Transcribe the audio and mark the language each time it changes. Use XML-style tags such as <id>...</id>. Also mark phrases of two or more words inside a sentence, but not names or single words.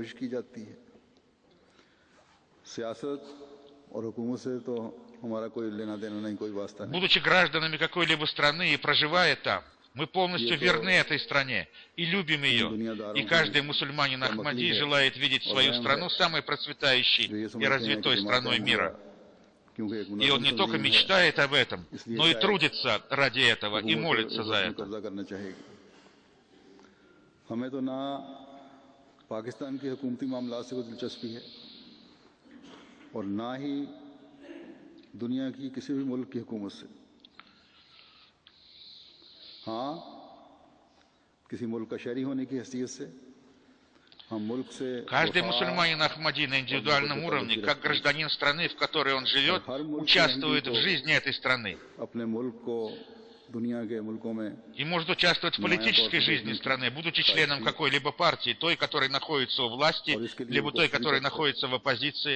<ru>Будучи гражданами какой-либо страны и проживая там, мы полностью верны этой стране и любим ее. И каждый мусульманин Ахмади желает видеть свою страну самой процветающей и развитой страной мира. И он не только мечтает об этом, но и трудится ради этого и молится за это.</ru> <ur>دنیا کی کسی بھی ملک کی حکومت سے ہاں کسی ملک کا شہری ہونے کی حیثیت سے</ur> <ru>Каждый мусульманин Ахмади на индивидуальном уровне, как гражданин страны, в которой он живет, участвует в жизни этой страны. И может участвовать в политической жизни страны, будучи членом какой-либо партии, той, которая находится у власти, либо той, которая находится в оппозиции.</ru>